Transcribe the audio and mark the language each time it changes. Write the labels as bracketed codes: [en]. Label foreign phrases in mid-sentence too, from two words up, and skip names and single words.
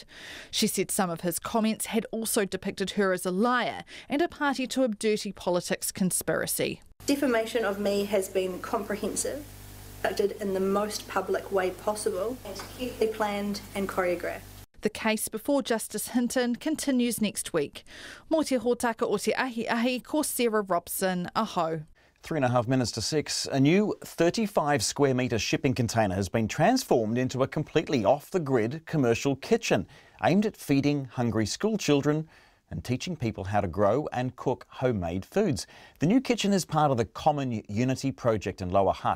[en] She said some of his comments had also depicted her as a liar and a party to a dirty politics conspiracy. Defamation of me has been comprehensive, conducted in the most public way possible, and carefully planned and choreographed. The case before Justice Hinton continues next week. [mi] Mō te hōtaka o te ahi, ko Sarah Robson, aho. [en] 3.5 minutes to 6. A new 35 square metre shipping container has been transformed into a completely off-the-grid commercial kitchen aimed at feeding hungry school children and teaching people how to grow and cook homemade foods. The new kitchen is part of the Common Unity project in Lower Hutt.